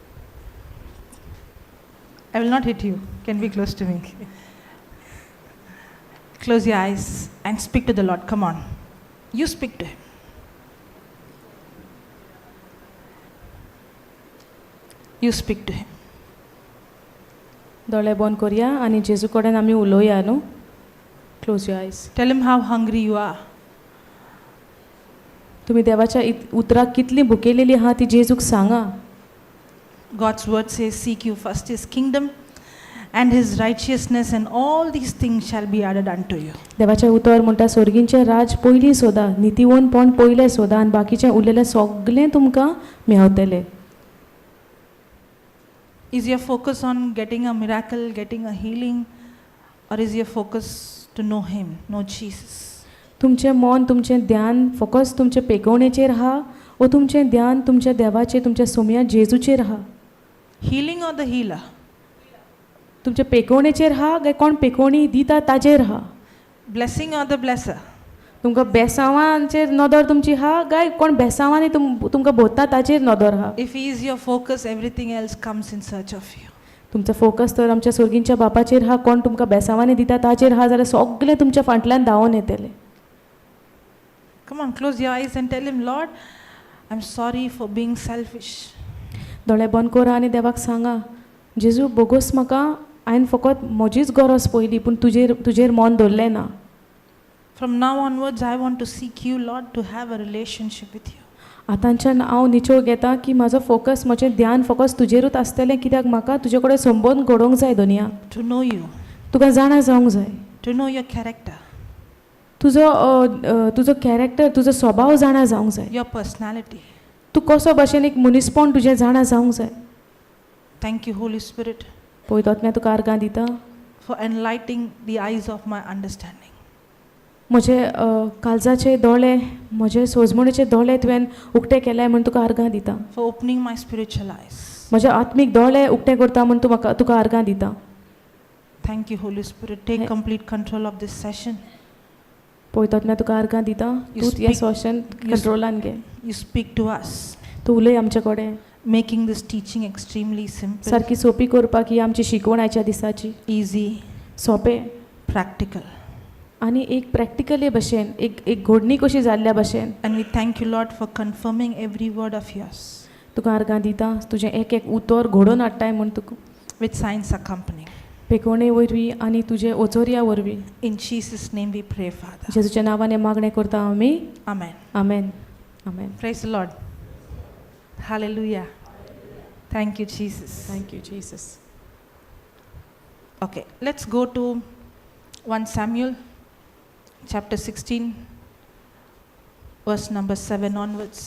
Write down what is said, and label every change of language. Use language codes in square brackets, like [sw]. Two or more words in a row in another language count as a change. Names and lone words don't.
[en] I will not hit you. Can be close to me. Close your eyes and speak to the Lord. Come on. You speak to Him. You speak to Him. [kok] दोळे बंद करूया आणि जेजू कडेन आमी उलोवया न्हू. [en] close your eyes. Tell Him how hungry you are. [kok] तुम्ही देवाच्या उतराक कितली भुकेलेली आहा ती जेजूक सांगा. [en] God's word says, seek you first His kingdom and His righteousness, and all these things shall be added unto you. [kok] देवाचे उतर म्हणटा स्वर्गींचे राज पयली सोदा, नितीवनपण पयले सोदा आनी बाकीचें उरलेलें सगळें तुमकां मेळटलें. [en] Is your focus on getting a miracle, getting a healing, or is your focus to know Him, know Jesus? [kok] तुमचें मन, तुमचें ध्यान फकत तुमचे पेकवणेचेर आहा, वा तुमचें ध्यान तुमच्या देवाचेर, तुमच्या सोम्या जेजूचेर आहा? [en] Healing or the healer? [kok] तुमच्या पेकवणेचेर आहा काय कोण पेकवणी दिता ताजेर आहा? [en] Blessing or the blesser? [kok] तुमकां बेसांवांचेर नदर तुमची आहा काय कोण बेसांवांनी तुमकां भोंवता ताजेर नदर आहा? [en] If He is your focus, everything else comes in search of you. [kok] तुमचो फोकस तर आमच्या स्वर्गींच्या बापाचेर आहा, कोण तुमकां बेसांवांनी दिता ताजेर आहा जाल्यार सगळें तुमच्या फाटल्यान धांवून येतलें. [en] Come on, close your eyes and tell Him, Lord, I'm sorry for being selfish. [kok] दोळे बंद करा आनी देवाक सांगा, जेजू बोगोस म्हाका, हांवें फकत म्हजीच गरज पयली पूण तुजेर मन दवरलें ना. [en] From now onwards, I want to seek you, Lord, to have a relationship with you. [kok] आतांच्यान हांव निचोळ घेता की म्हाजो फोकस, म्हजें ध्यान फकत तुजेरूच आसतलें, कित्याक म्हाका तुजे कडेन संबंद घडोवंक जाय दुनिया. [en] To know you. [kok] तुका जाणा जावंक जाय. [en] To know your character. [kok] तुजो कॅरेक्टर, तुजो स्वभाव जाणा जावंक जाय. [en] Your personality. [kok] तूं कसो भशेन एक मनीसपण तुजें जाणा जावंक जाय. [en] Thank you, Holy Spirit, [kok] पळय आत्म्या तुका आर्गां दिता [en] for enlightening the eyes of my understanding. [kok] म्हजे काळजाचे दोळे, म्हजे सोजमणीचे दोळे तुवें उक्ते केले म्हूण तुका आर्गां दिता. [en] For opening my spiritual eyes. [kok] म्हजे आत्मीक दोळे उक्ते करता म्हूण तुका आर्गां दिता. [en] Thank you, Holy Spirit. Take complete control of this session. [kok] पळय आत्म्या तुका आर्गां दिता. तूं ह्या सॉशन कंट्रोलान घे. [en] You speak to us. [kok] तूं उलय आमचे कडेन. [en] Making this teaching extremely simple. [kok] सारकी सोपी करपाक ही आमची शिकवण आयच्या दिसाची. [en] Easy. [kok] सोपें. [en] Practical. [kok] आनी एक प्रॅक्टिकली भशेन, एक घडणी कशी जाल्ल्या भशेन. [en] And we thank you, Lord, for confirming every word of yours. [kok] तुका आर्गां दिता तुजें एक उतर घडोवन हाडटाय म्हूण तुका. [en] With signs accompanying. [kok] पेकोवणे वरवीं आनी तुजे ओचोऱ्या वरवीं. [en] In Jesus' name we pray, Father. [kok] जेजूच्या नांवान मागणें करता आमी. [en] Amen. [kok] आमेन. आमेन. [en] Praise the Lord. Hallelujah. Thank you, Jesus. Thank you, Jesus. Okay, let's go to 1 Samuel chapter 16, verse number 7 onwards.